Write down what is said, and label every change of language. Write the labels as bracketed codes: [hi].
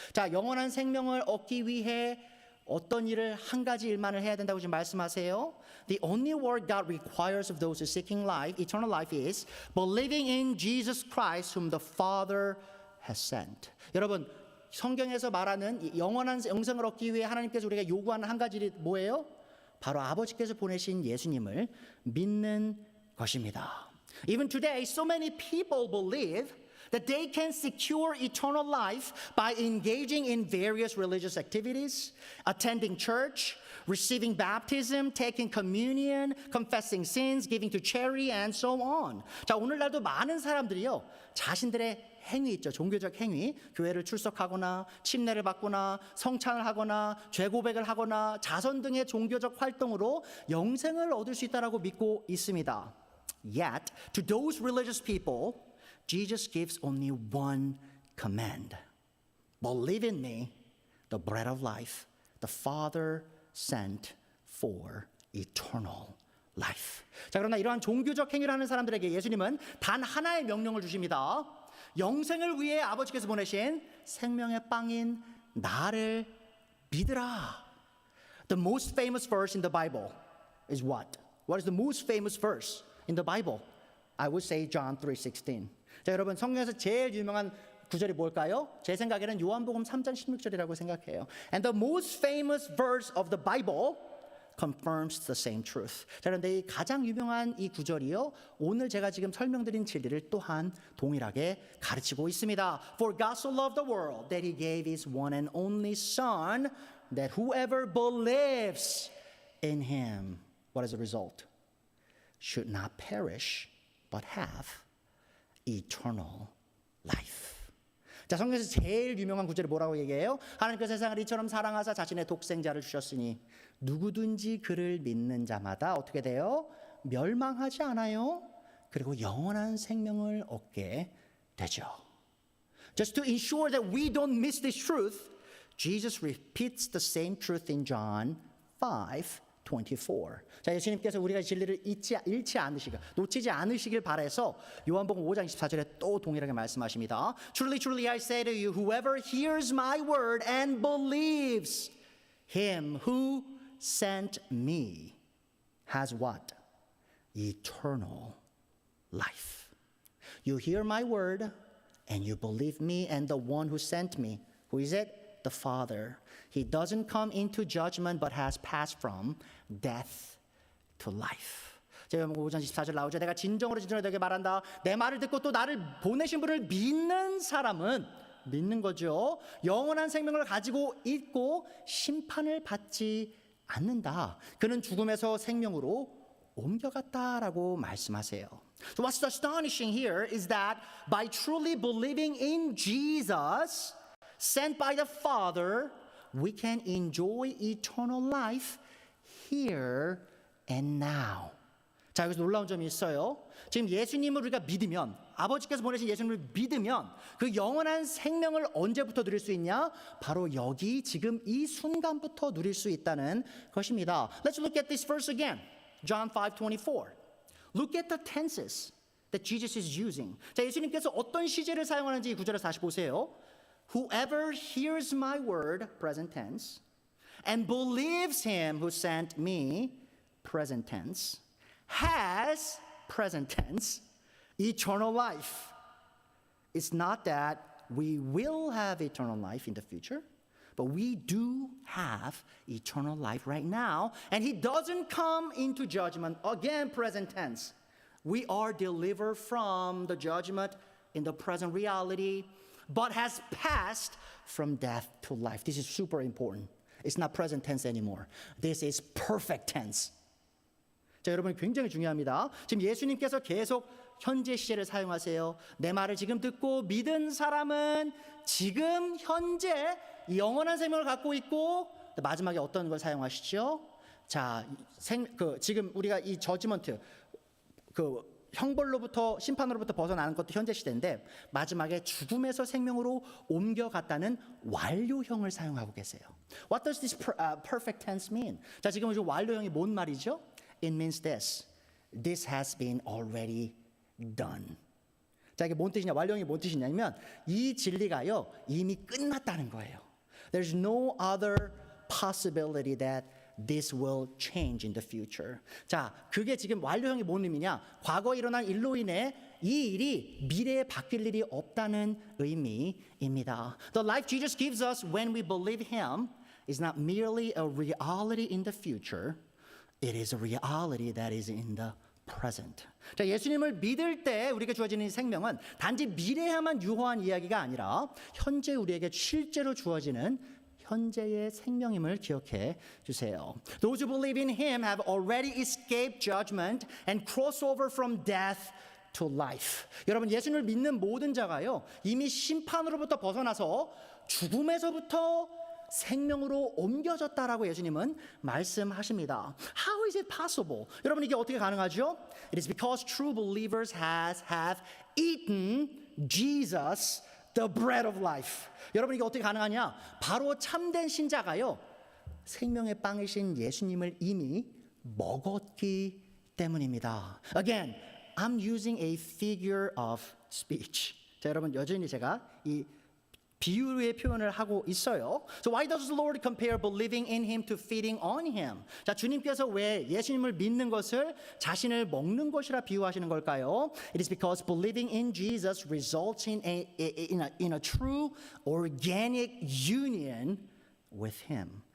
[ko] 자, 영원한 생명을 얻기 위해 어떤 일을 한 가지 일만을 해야 된다고 지금 말씀하세요? [en] The only work God requires of those who seeking life, eternal life is believing in Jesus Christ whom the Father has sent. [ko] 여러분, 성경에서 말하는 영원한 영생을 얻기 위해 하나님께서 우리가 요구하는 한 가지 일이 뭐예요? 바로 아버지께서 보내신 예수님을 믿는 것입니다. [en] Even today, so many people believe that they can secure eternal life by engaging in various religious activities, attending church, receiving baptism, taking communion, confessing sins, giving to charity, and so on. [ko] 자, 오늘날도 많은 사람들이요, 자신들의 행위 있죠. 종교적 행위, 교회를 출석하거나 침례를 받거나 성찬을 하거나 죄 고백을 하거나 자선 등의 종교적 활동으로 영생을 얻을 수 있다라고 믿고 있습니다. [en] Yet, to those religious people, Jesus gives only one command. Believe in me, the bread of life, the Father sent for eternal life. [ko] 자, 그러나 이러한 종교적 행위를 하는 사람들에게 예수님은 단 하나의 명령을 주십니다. 영생을 위해 아버지께서 보내신 생명의 빵인 나를 믿으라. [en] The most famous verse in the Bible is what? What is the most famous verse in the Bible? I would say John 3:16. [ko] 자, 여러분, 성경에서 제일 유명한 구절이 뭘까요? 제 생각에는 요한복음 3장 16절이라고 생각해요. [en] And the most famous verse of the Bible confirms the same truth. [ko] 자, 그런데 이 가장 유명한 이 구절이요, 오늘 제가 지금 설명드린 진리를 또한 동일하게 가르치고 있습니다. [en] For God so loved the world that he gave his one and only Son, that whoever believes in him, what is the result? Should not perish, but have eternal life. [ko] 자, 성경에서 제일 유명한 구절이 뭐라고 얘기해요? 하나님께서 세상을 이처럼 사랑하사 자신의 독생자를 주셨으니 누구든지 그를 믿는 자마다 어떻게 돼요? 멸망하지 않아요. 그리고 영원한 생명을 얻게 되죠. [en] Just to ensure that we don't miss this truth, Jesus repeats the same truth in John 5:24. [ko] 자, 예수님께서 우리가 진리를 잃지 않으시길, 놓치지 않으시길 바라서 요한복음 5장 24절에 또 동일하게 말씀하십니다. [en] Truly, truly I say to you, whoever hears my word and believes him who sent me has what? Eternal life. You hear my word and you believe me and the one who sent me. Who is it? The Father. He doesn't come into judgment but has passed from death to life. [ko] 제가 5장 14절 나오죠. 내가 진정으로 너에게 말한다. 내 말을 듣고 또 나를 보내신 분을 믿는 사람은 믿는 거죠. 영원한 생명을 가지고 있고 심판을 받지 않는다. 그는 죽음에서 생명으로 옮겨갔다라고 말씀하세요. [en] So what's astonishing here is that by truly believing in Jesus, sent by the Father, we can enjoy eternal life here and now. [ko] 자, 여기서 놀라운 점이 있어요. 지금 예수님을 우리가 믿으면, 아버지께서 보내신 예수님을 믿으면 그 영원한 생명을 언제부터 누릴 수 있냐? 바로 여기 지금 이 순간부터 누릴 수 있다는 것입니다. [en] Let's look at this verse again. John 5:24. Look at the tenses that Jesus is using. [ko] 자, 예수님께서 어떤 시제를 사용하는지 이 구절에서 다시 보세요. [en] Whoever hears my word, present tense, and believes him who sent me, present tense, has, present tense, eternal life. It's not that we will have eternal life in the future, but we do have eternal life right now. And he doesn't come into judgment, again, present tense. We are delivered from the judgment in the present reality, but has passed from death to life. This is super important. It's not present tense anymore. This is perfect tense. [ko] 자, 여러분 굉장히 중요합니다. 지금 예수님께서 계속 현재 시제를 사용하세요. 내 말을 지금 듣고 믿은 사람은 지금 현재 영원한 생명을 갖고 있고, 마지막에 어떤 걸 사용하시죠? 자, 지금 우리가 이 저지먼트, 형벌로부터 심판으로부터 벗어나는 것도 현재 시대인데, 마지막에 죽음에서 생명으로 옮겨갔다는 완료형을 사용하고 계세요. [en] What does this perfect tense mean? [ko] 자, 지금 이 완료형이 뭔 말이죠? [en] It means this. This has been already done. [ko] 자, 이게 뭔 뜻이냐? 완료형이 뭔 뜻이냐면 이 진리가요 이미 끝났다는 거예요. [en] There's no other possibility that this will change in the future. [ko] 자, 그게 지금 완료형이 뭔 의미냐? 과거에 일어난 일로 인해 이 일이 미래에 바뀔 일이 없다는 의미입니다. [en] The life Jesus gives us when we believe Him is not merely a reality in the future. It is a reality that is in the present. [ko] 자, 예수님을 믿을 때 우리에게 주어지는 이 생명은 단지 미래에만 유효한 이야기가 아니라 현재 우리에게 실제로 주어지는 현재의 생명임을 기억해 주세요. [en] Those who believe in Him have already escaped judgment and crossed over from death to life. [ko] 여러분, 예수님을 믿는 모든 자가요 이미 심판으로부터 벗어나서 죽음에서부터 생명으로 옮겨졌다라고 예수님은 말씀하십니다. [en] How is it possible? [ko] 여러분, 이게 어떻게 가능하죠? [en] It is because true believers have eaten Jesus, the bread of life. [ko] 여러분, 이게 어떻게 가능하냐? 바로 참된 신자가요 생명의 빵이신 예수님을 이미 먹었기 때문입니다. [en] Again, I'm using a figure of speech. [ko] 자, 여러분, 여전히 제가 이 비유의 표현을 하고 있어요. [en] So why does the Lord compare believing in Him to feeding on Him? [ko] 자, 주님께서 왜 예수님을 믿는 것을 자신을 먹는 것이라 비유하시는 걸까요? [en] It is because believing in Jesus results in a true organic union with Him.